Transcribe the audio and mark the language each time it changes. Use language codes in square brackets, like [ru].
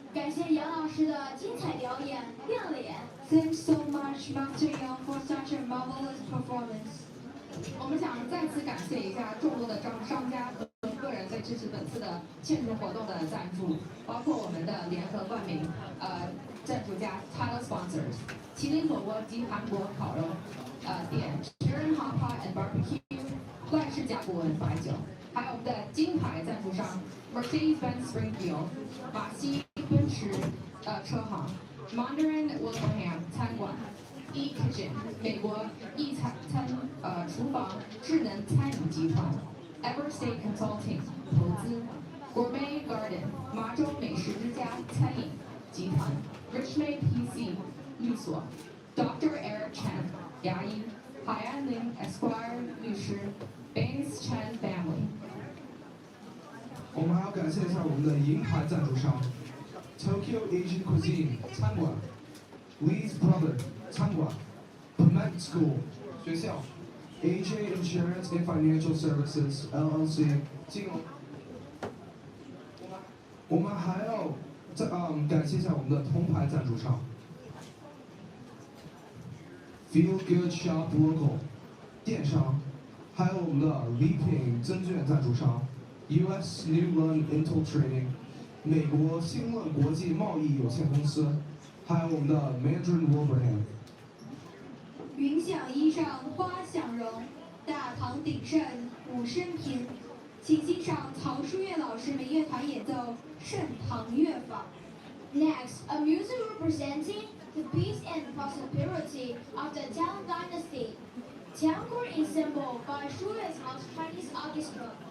[zh] 谢杨老师的精彩表演，亮脸。 [en] Thanks so much, Master Yang, for such a marvelous performance. [zh] 我们想再次感谢一下众多的商家和个人对支持本次的庆祝活动的赞助，包括我们的联合冠名赞助家 Title Sponsors 麒麟火锅及韩国烤肉店 Sharon Hot Pot and Barbecue 赖世甲骨文白酒，还有我们的金牌赞助商 Mercedes-Benz Springfield 马西奔驰车行 Mandarin Wilbraham 餐馆。 E-Kitchen 美国意餐厨房智能餐饮集团 ，Everstate Consulting 投资 ，Gourmet Garden 麻州美食之家餐饮集团 ，Richmond PC 律所 ，Dr. Eric Chen 牙医，海岸林 Esquire 律师 ，Banks Chen Family。我们还要感谢一下我们的银牌赞助商 ，Tokyo Asian Cuisine 餐馆 ，Lee's Brother 餐馆 ，Permanent School 学校 ，AJ Insurance and Financial Services LLC 金融。我们还要感谢一下我们的铜牌赞助商 ，Feel Good Shop Local 电商，还有我们的礼品增券赞助商 ，US New Run Intel Trading 美国新论国际贸易有限公司，还有我们的 Mandarin Wilbraham。云想衣裳花想容，大唐鼎盛武生平。请欣赏曹书月老师们乐团演奏《盛唐乐坊》。 [en] Next, a music representing the peace and prosperity of the Tang Dynasty. Tang Court Ensemble by Shu Yue's House Chinese Orchestra.